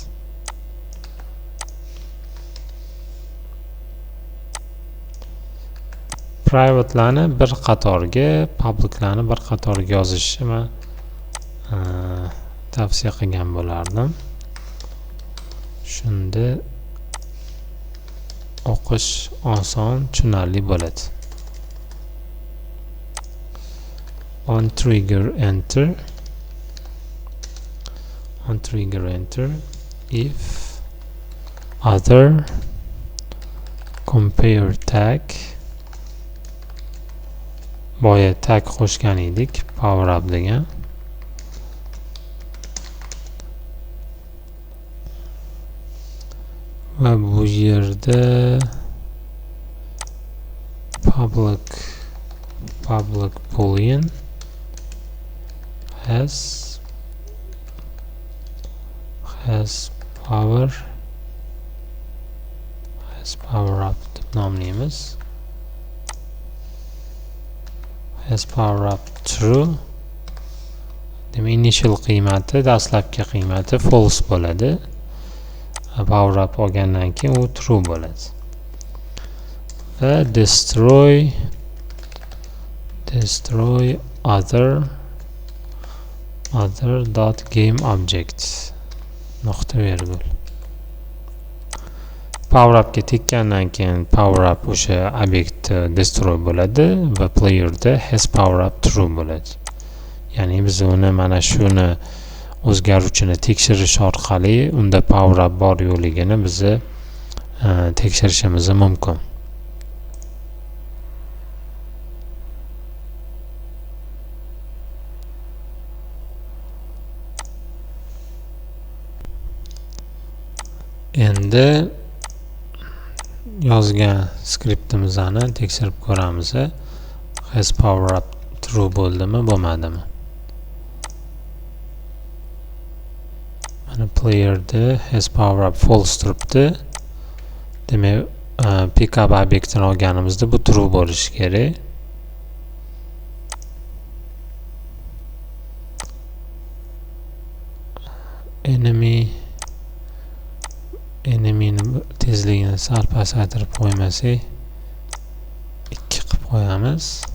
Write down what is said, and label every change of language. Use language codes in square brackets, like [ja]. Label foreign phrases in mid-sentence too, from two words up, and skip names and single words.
[uz] Private'larni bir qatorga, public'larni bir qatorga yozishni tavsiya qilgan bo'lardim. Shunda o'qish oson, tushunarli bo'ladi. [en] On trigger enter if other compare tag. [uz] Boya tag qo'shgan edik [en] power up [uz] degan. Va bu yerda [en] public boolean has power up [uz] deb nomlaymiz. [en] Has power up true [uz] Demak, initial qiymati, dastlabki qiymati false bo'ladi. [en] Power up [uz] olgandan keyin u true bo'ladi. [en] Va destroy other dot game object [uz] nuqta virgul. [en] Power up [uz] ga tekkandan keyin [en] power up [uz] o'sha obyekt destroy bo'ladi va playerda [en] has power up true [uz] bo'ladi. Ya'ni biz uni mana shuni o'zgaruvchini tekshirish orqali unda [en] power up [uz] bor yo'qligini bizni tekshirishimiz mumkin. Endi yozgan skriptimizni tekshirib ko'ramiz. [en] Has power up true [uz] bo'ldimi, bo'lmadimi? Mana playerda [en] has power up false [uz] turibdi. Demak, pickup obyektini olganimizda bu true bo'lishi kerak. Enemy'ni tezligini sal pasaytirib qo'ymasak, 2 qilib qo'yamiz.